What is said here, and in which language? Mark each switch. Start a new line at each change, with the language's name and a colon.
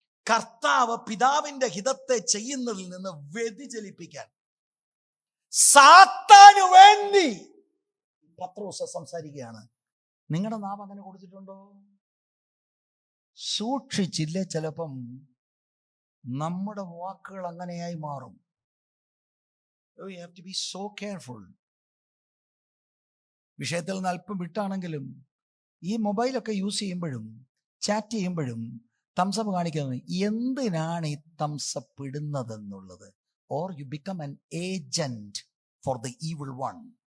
Malayalam: കർത്താവ് പിതാവിന്റെ ഹിതത്തെ ചെയ്യുന്നതിൽ നിന്ന് വ്യതിചലിപ്പിക്കാൻ സാത്താന് വേണ്ടി പത്രോസ് സംസാരിക്കുകയാണ്. നിങ്ങളുടെ നാം അങ്ങനെ കൊടുത്തിട്ടുണ്ടോ? സൂക്ഷിച്ചില്ലേ, ചിലപ്പം നമ്മുടെ വാക്കുകൾ അങ്ങനെയായി മാറും.
English: You have to be so careful.
Malayalam: വിഷയത്തിൽ നിന്ന് അല്പം വിട്ടാണെങ്കിലും ഈ മൊബൈലൊക്കെ യൂസ് ചെയ്യുമ്പോഴും ചാറ്റ് ചെയ്യുമ്പോഴും തംസപ്പ് കാണിക്കുന്നത് എന്തിനാണ് ഈ thumbs up ഇടുന്നതെന്നുള്ളത്.
English: Or you become an agent for the evil one.